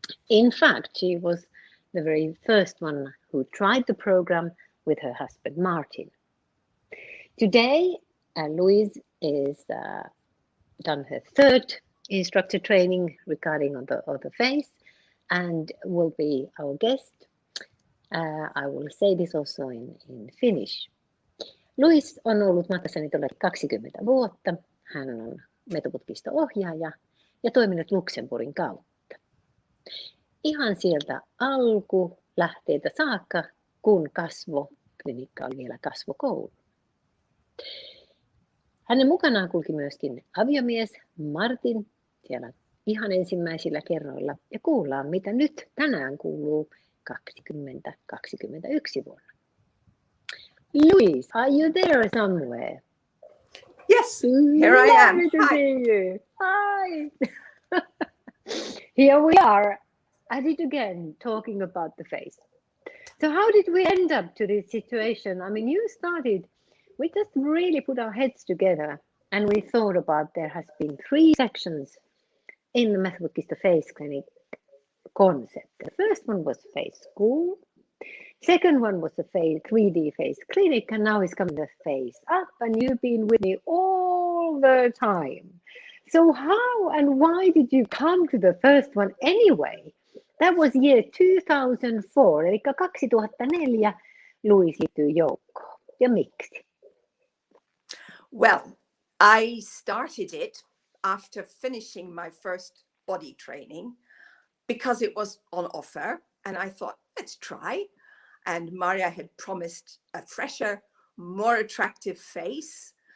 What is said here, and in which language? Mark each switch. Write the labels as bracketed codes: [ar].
[en] In fact, she was the very first one who tried the program with her husband Martin. Today, Louise is done her third instructor training regarding on the face and will be our guest. I will say this also in Finnish. [fi] Louise on ollut matkassani todella 20 vuotta. Hän on Method Putkisto-ohjaaja ja toiminut Luxemburgin kautta. Ihan sieltä alkulähteitä saakka, kun kasvoklinikka oli vielä kasvokoulu. Hänen mukanaan kulki myöskin aviomies Martin siellä ihan ensimmäisillä kerroilla. Ja kuullaan, mitä nyt tänään kuuluu 2021 vuonna. [en] Louise, are you there somewhere? Yes, here I am. Lovely to see you. Hi. Here we are at it again, talking about the face. So how did we end up to this situation? I mean, you started, we just really put our heads together and we thought about there has been 3 sections in the Method Putkisto Face Clinic concept. The first one was face school. Second one was the 3D face clinic, and now it's coming the face up, and you've been with me all the time. So how and why did you come to the first one anyway? That was year 2004, [fi] eli 2004 Louise liittyy joukkoon. Ja miksi? [en] Well, I started it after finishing my first body training because it was on offer, and I thought, let's try. And Marja had promised a fresher, more attractive face.